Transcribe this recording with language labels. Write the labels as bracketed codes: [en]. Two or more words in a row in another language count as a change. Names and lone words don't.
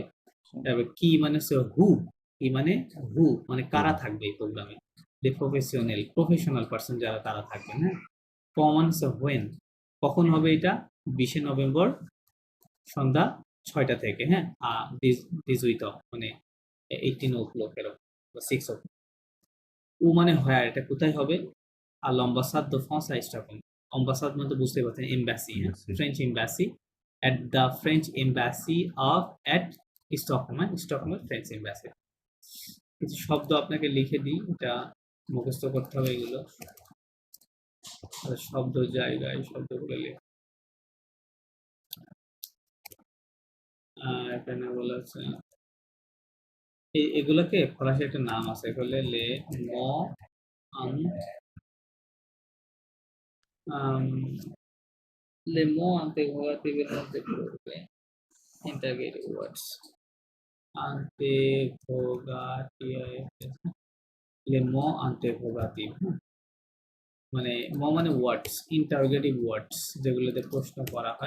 [bn] তারপর কি মানে হচ্ছে হু, কি মানে হু মানে কারা থাকবে এই প্রোগ্রামে, যে [en] professional professional person [bn] যারা তারা থাকবে, হ্যাঁ ক মানে হচ্ছে হোয়েন, কখন হবে এটা? 20 নভেম্বর সন্ধ্যা 6টা থেকে, হ্যাঁ দিস উইথ অফ মানে 18 o'clock এরকম বা 6 o'clock। ও মানে হয় এটা কোথায় হবে? আর [fr] l'ambassade de France à Stockholm, [bn] ambassade মানে তো বুঝতে পারছেন এমবাসি, হ্যাঁ [en] French embassy, at the French embassy of at Stockholm, [bn] হ্যাঁ স্টকহোমের ফ্রেঞ্চ এমবাসি। কিছু শব্দ আপনাকে লিখে দিই, এটা মুখস্থ করতে হবে এগুলো, আর শব্দ জায়গায় শব্দগুলো লিখে এখানে বলেছে এগুলোকে ফরাসি একটা নাম আছে, এগুলো লে ম আন [fr] les mots interrogatifs [bn] মধ্যে পড়বে [en] interrogative words [bn] আন্তেভোগাটিভ [fr] les mots interrogatifs, [bn] মানে ম মানে ওয়ার্ডস, [en] interrogative words [bn] যেগুলোতে প্রশ্ন করা হয়।